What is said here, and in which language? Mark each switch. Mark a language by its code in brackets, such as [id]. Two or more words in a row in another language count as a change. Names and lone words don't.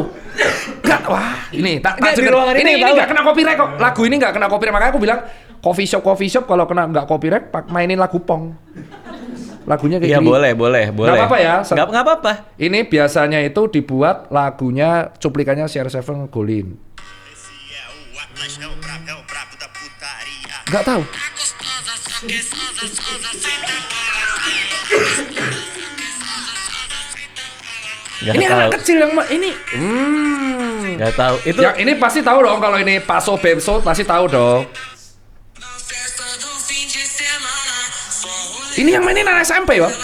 [id] Nggak, wah ini tak Nggak, di juga- ruangan ini ini tahu. nggak kena copyright kok. Lagu ini nggak kena copyright, makanya aku bilang [en] coffee shop [id] kalau kena nggak copyright mainin lagu Pong. Lagunya kayak Iya gini. boleh. Nggak apa-apa ya. Nggak apa-apa. Ini biasanya itu dibuat lagunya cuplikannya CR7 ngegolin. [pt] Esse é o Atlas, é o brabo da putaria. [id] Nggak tahu. Nggak Ini tahu. anak kecil yang ini. Nggak tahu. Itu Yang ini pasti tahu dong kalau ini Paso Bemso pasti tahu dong. Ini yang mainin anak SMP bang?